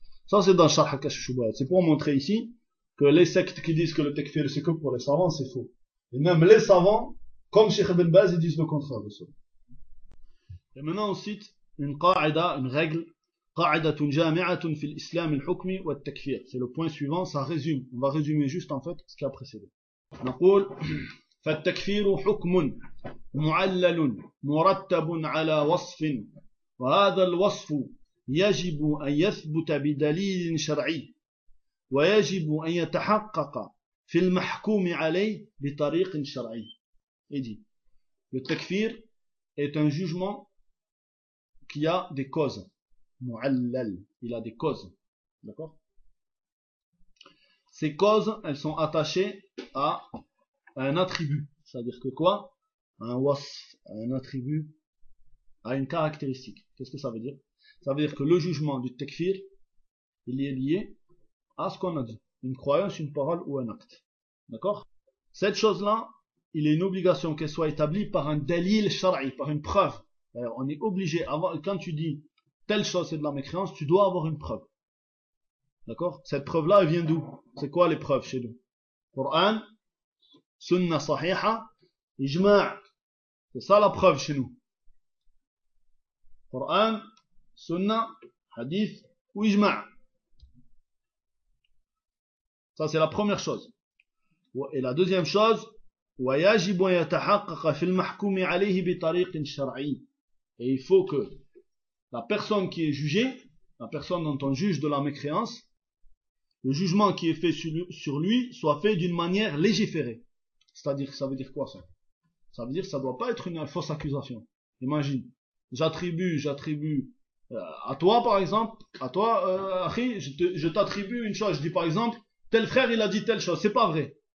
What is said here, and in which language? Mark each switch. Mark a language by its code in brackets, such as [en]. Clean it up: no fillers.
[fr] Ça, c'est dans Sharh Kashf al-Shubuhat. C'est pour montrer ici que les sectes qui disent que le takfir c'est que pour les savants, c'est faux. Et même les savants, comme Cheikh Ibn Baz, ils disent le contraire de ça. Et maintenant, on cite une qaïda, une règle. [ar] Qa'idatun jami'atun fil islam al-hukmi wa al-takfir. [fr] C'est le point suivant, ça résume. On va résumer juste en fait ce qui a précédé. On a dit [ar] فالتكفير حكم معلل مرتب على وصف وهذا الوصف يجب أن يثبت بدليل شرعي ويجب أن يتحقق في المحكوم عليه بطريق شرعي. [fr] Il dit, le takfir est un jugement qui a des causes. Mu'allal, il a des causes. D'accord? Ces causes, elles sont attachées à un attribut. C'est-à-dire que quoi? Un wasf, un attribut, à une caractéristique. Qu'est-ce que ça veut dire? Ça veut dire que le jugement du takfir, il est lié à ce qu'on a dit. Une croyance, une parole ou un acte. D'accord? Cette chose-là, il est une obligation qu'elle soit établie par un dalil shar'i, par une preuve. D'ailleurs, on est obligé, quand tu dis telle chose c'est de la mécréance, tu dois avoir une preuve. D'accord? Cette preuve-là, elle vient d'où? C'est quoi les preuves chez nous? Coran, sunna sahiha, ijma'. C'est ça la preuve chez nous. Coran, sunna, hadith ou ijma'. Ça, c'est la première chose. Et la deuxième chose, [ar] وَيَجِبُ يَتَحَقَّقَ فِي الْمَحْكُومِ عَلَيْهِ بِطَرِيقٍ شَرْعِيٍ. [fr] Et il faut que la personne qui est jugée, la personne dont on juge de la mécréance, le jugement qui est fait sur lui soit fait d'une manière légiférée. C'est-à-dire, ça veut dire quoi ça? Ça veut dire que ça ne doit pas être une fausse accusation. Imagine, j'attribue à toi par exemple, à toi, Achi, je t'attribue une chose. Je dis par exemple, tel frère il a dit telle chose, c'est pas vrai.